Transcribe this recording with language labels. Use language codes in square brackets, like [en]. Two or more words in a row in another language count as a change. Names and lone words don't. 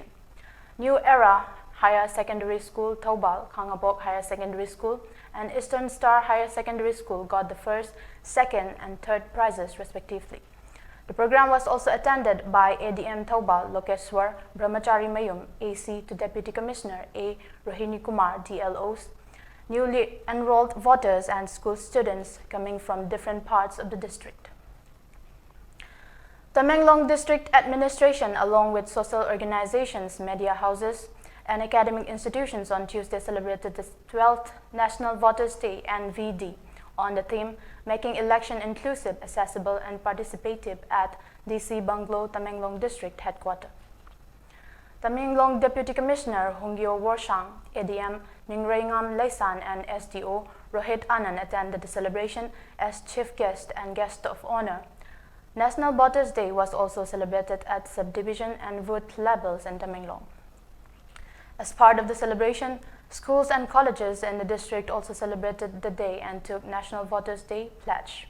[en] New Era Higher Secondary School Thoubal, Khangapok Higher Secondary School, and Eastern Star Higher Secondary School got the first, second, and third prizes respectively. The program was also attended by ADM Thoubal Lokeswar Brahmachari Mayum, AC to Deputy Commissioner A. Rohini Kumar, DLOs, newly enrolled voters, and school students coming from different parts of the district. Tamenglong District Administration, along with social organizations, media houses, and academic institutions on Tuesday celebrated the 12th National Voters' Day (NVD) on the theme Making Election Inclusive, Accessible and Participative at DC Bungalow, Tamenglong District Headquarters. Tamenglong Deputy Commissioner Hungyo Warshang, ADM Ningreingam Leisan, and SDO Rohit Anand attended the celebration as chief guest and guest of honor. National Voters' Day was also celebrated at subdivision and booth levels in Tamenglong. As part of the celebration, schools and colleges in the district also celebrated the day and took National Voters' Day pledge.